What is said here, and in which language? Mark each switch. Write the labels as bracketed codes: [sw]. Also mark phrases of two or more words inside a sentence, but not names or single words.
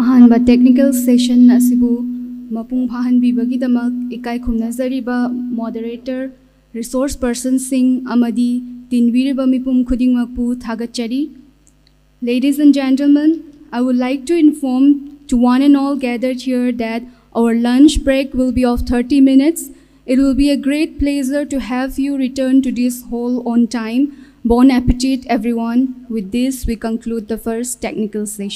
[mni] ahamba [en] technical session [mni] asibu mapung phahan bibagidamak ikai khumnazariba [en] moderator resource person [mni] Singh amadi tinbiriba mipum khudingmakpu thagachari. [en] Ladies and gentlemen, I would like to inform to one and all gathered here that our lunch break will be of 30 minutes. It will be a great pleasure to have you return to this hall on time. [fr] Bon appetit, [en] everyone. With this, we conclude the first technical session.